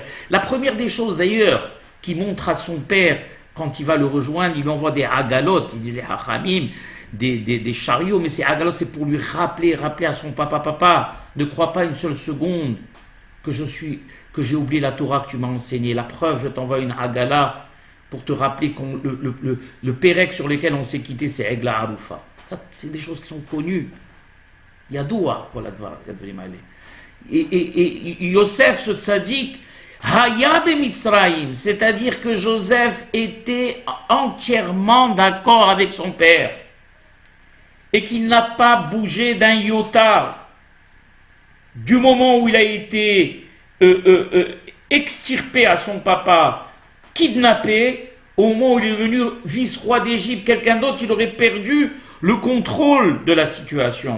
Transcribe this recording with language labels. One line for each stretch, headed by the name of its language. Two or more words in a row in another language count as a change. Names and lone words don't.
French: La première des choses d'ailleurs qu'il montre à son père quand il va le rejoindre, il lui envoie des agalot, il dit les hachamim, des chariots, mais ces agalot c'est pour lui rappeler à son papa, ne crois pas une seule seconde que j'ai oublié la Torah que tu m'as enseignée. La preuve, je t'envoie une agala pour te rappeler que le pérec sur lequel on s'est quitté, c'est
Hebrew: עגלה ערופה.
French: Ça, c'est des choses qui sont connues. Yadoua, voilà, et Yosef, ce tzaddik,
Hebrew: היה במצרים,
French: c'est-à-dire que Joseph était entièrement d'accord avec son père et qu'il n'a pas bougé d'un iota du moment où il a été extirpé à son papa, kidnappé, au moment où il est venu vice-roi d'Égypte, quelqu'un d'autre, il aurait perdu le contrôle de la situation.